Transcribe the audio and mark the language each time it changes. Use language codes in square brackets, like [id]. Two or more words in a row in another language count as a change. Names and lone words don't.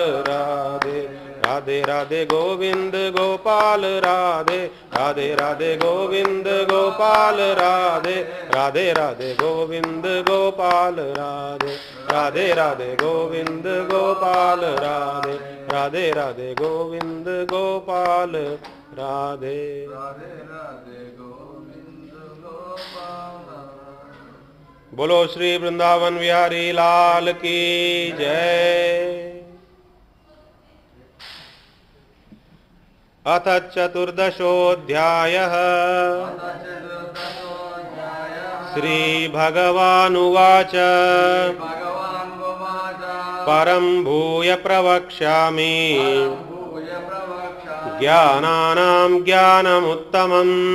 [hi] राधे, राधे राधे गोविंद गोपाल राधे, राधे राधे गोविंद गोपाल राधे, राधे राधे गोविंद गोपाल राधे, राधे राधे गोविंद गोपाल राधे, राधे राधे गोविंद गोपाल राधे, बोलो श्री वृंदावन विहारी लाल की जय। [sa] अथ चतुर्दशोऽध्यायः। श्री भगवानुवाच परं भूय प्रवक्ष्यामि ज्ञानानां ज्ञानमुत्तमम्